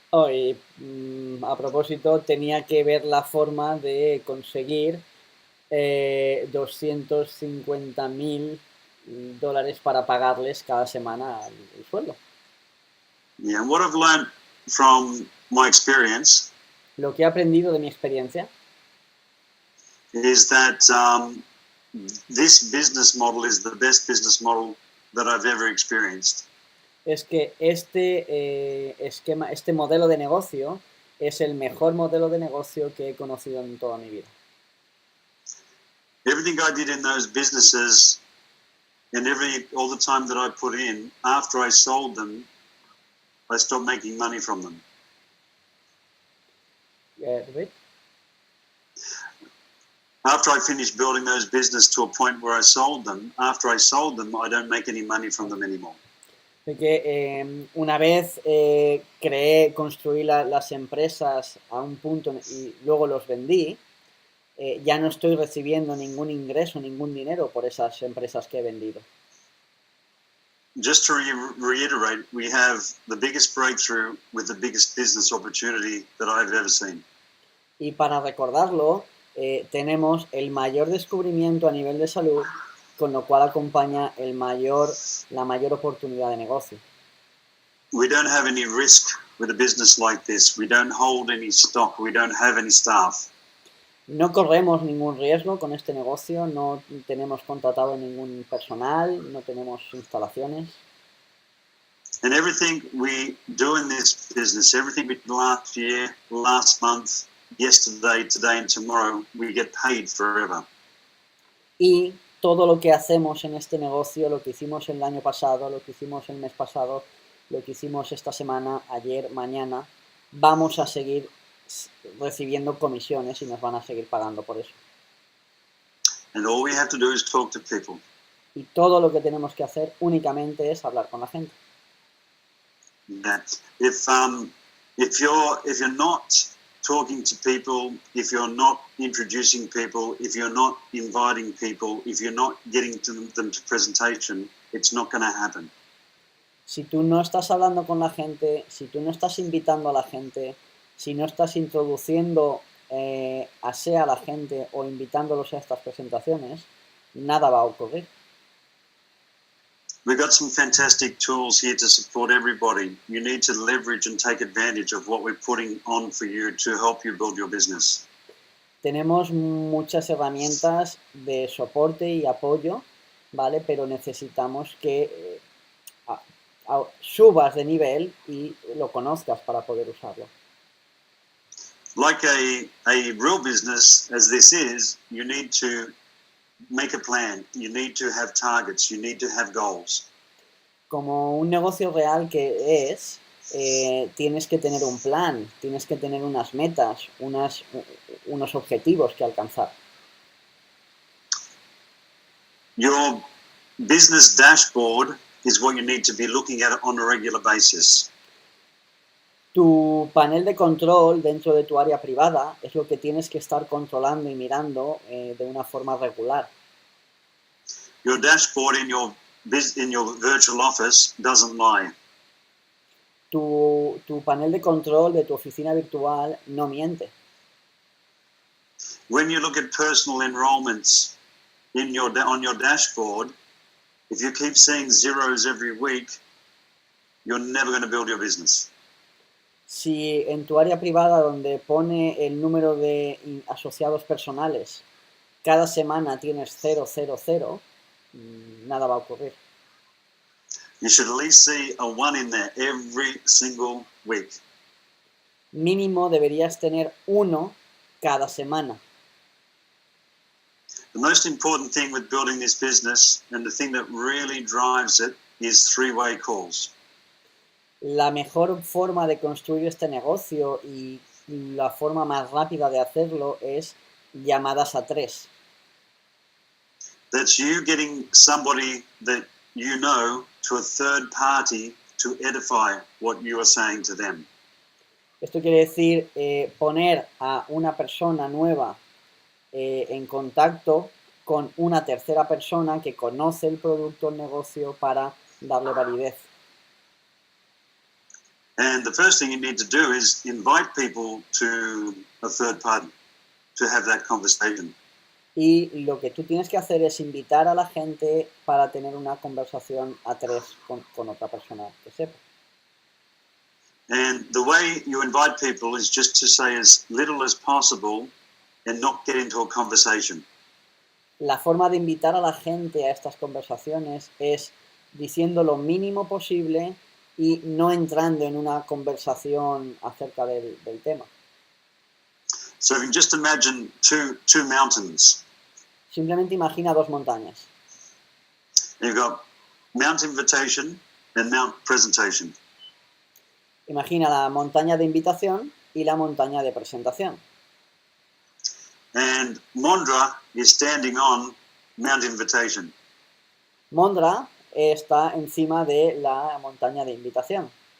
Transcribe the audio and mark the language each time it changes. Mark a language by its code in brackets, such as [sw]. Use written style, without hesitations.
[es] Y, a propósito, tenía que ver la forma de conseguir $250,000 para pagarles cada semana el sueldo. [en] Yeah, and what I've learned from my experience [es] Lo que he aprendido de mi experiencia [en] is that this business model is the best business model that I've ever experienced. [es] es que este modelo de negocio es el mejor modelo de negocio que he conocido en toda mi vida. [en] Everything I did in those businesses and all the time that I put in, after I sold them, I stopped making money from them. [es] ¿Ves? [en] After I finished building those businesses to a point where I sold them, after I sold them, I don't make any money from them anymore. [es] De que una vez construí las empresas a un punto y luego los vendí, ya no estoy recibiendo ningún ingreso, ningún dinero por esas empresas que he vendido. [en] Just to reiterate, we have the biggest breakthrough with the biggest business opportunity that I've ever seen. [es] Y para recordarlo, tenemos el mayor descubrimiento a nivel de salud, con lo cual acompaña la mayor oportunidad de negocio. [en] We don't have any risk with a business like this. We don't hold any stock. We don't have any staff. [es] No corremos ningún riesgo con este negocio, no tenemos contratado ningún personal, no tenemos instalaciones. [en] And everything we do in this business, everything we did last year, last month, yesterday, today and tomorrow, we get paid forever. [es] Y todo lo que hacemos en este negocio, lo que hicimos el año pasado, lo que hicimos el mes pasado, lo que hicimos esta semana, ayer, mañana, vamos a seguir recibiendo comisiones y nos van a seguir pagando por eso. [en] And all we have to do is talk to people. [es] Y todo lo que tenemos que hacer únicamente es hablar con la gente. [en] Yeah. If you're not talking to people, if you're not introducing people, if you're not inviting people, if you're not getting them to presentation, it's not going to happen. [es] Si tú no estás hablando con la gente, si tú no estás invitando a la gente, si no estás introduciendo ASEA a la gente o invitándolos a estas presentaciones, nada va a ocurrir. [en] We've got some fantastic tools here to support everybody. You need to leverage and take advantage of what we're putting on for you to help you build your business. [es] Tenemos muchas herramientas de soporte y apoyo, ¿vale? Pero necesitamos que subas de nivel y lo conozcas para poder usarlo. [en] Like a real business, as this is, you need to make a plan. You need to have targets. You need to have goals. [es] Como un negocio real que es, tienes que tener un plan, tienes que tener unas metas, unos objetivos que alcanzar. [en] Your business dashboard is what you need to be looking at on a regular basis. [es] Tu panel de control dentro de tu área privada es lo que tienes que estar controlando y mirando de una forma regular. [en] Your dashboard in your virtual office doesn't lie. [es] Tu panel de control de tu oficina virtual no miente. [en] When you look at personal enrollments on your dashboard, if you keep seeing zeros every week, you're never going to build your business. [es] Si en tu área privada donde pone el número de asociados personales, cada semana tienes 0, 0, 0, nada va a ocurrir. [en] You should at least see a 1 in there every single week. [es] Mínimo deberías tener 1 cada semana. [en] The most important thing with building this business and the thing that really drives it is 3-way calls. [es] La mejor forma de construir este negocio y la forma más rápida de hacerlo es llamadas a 3. [en] That's you getting somebody that you know to a third party to edify what you are saying to them. [es] Esto quiere decir poner a una persona nueva en contacto con una tercera persona que conoce el producto o el negocio para darle validez. [en] And the first thing you need to do is invite people to a third party to have that conversation. [es] Y lo que tú tienes que hacer es invitar a la gente para tener una conversación a 3 con otra persona que sepa. [en] And the way you invite people is just to say as little as possible and not get into a conversation. [es] La forma de invitar a la gente a estas conversaciones es diciendo lo mínimo posible y no entrando en una conversación acerca del tema. [en] So you can just imagine two mountains. [es] Simplemente imagina 2 montañas. [en] You've got Mount Invitation and Mount Presentation. [es] Imagina la montaña de invitación y la montaña de presentación. [en] And Mondra is standing on Mount Invitation. [es] Mondra está encima de la montaña de invitación.